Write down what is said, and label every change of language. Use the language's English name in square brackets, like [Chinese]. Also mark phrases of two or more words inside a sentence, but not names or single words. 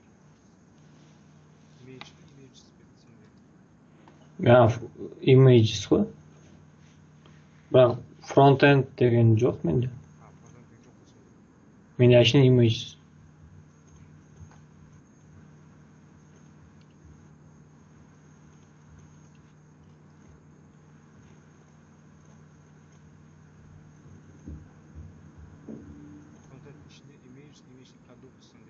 [Kazakh] Images пе сенде? Images қой. Бірақ frontend деген жоқ менде. Frontend деген жоқ қой сенде. Менде әшейін images. Frontend ішінде [English] image product [Kazakh] сенде.